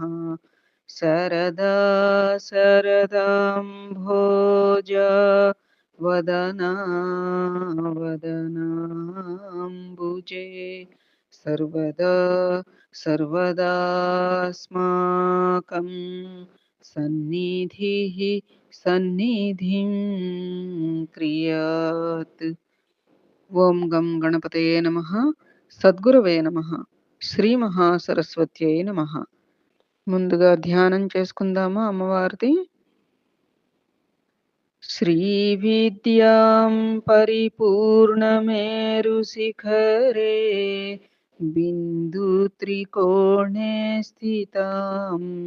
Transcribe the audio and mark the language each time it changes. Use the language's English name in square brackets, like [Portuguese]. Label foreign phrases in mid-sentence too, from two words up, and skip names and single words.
[Sanskrit] शरदा शरदाम्भोज वदना वदनाम्बुजे सर्वदा सर्वदास्माकं सन्निधिः सन्निधिं क्रियात्। ఓం గం గణపతయే నమః. సద్గురవే నమః. శ్రీ మహాసరస్వత్యై నమః. [Telugu] ముందుగా ధ్యానం చేసుకుందామా అమ్మవారిది. [Sanskrit] శ్రీ విద్యాం పరిపూర్ణమేరు శిఖరే బిందు త్రికోణే స్థితాం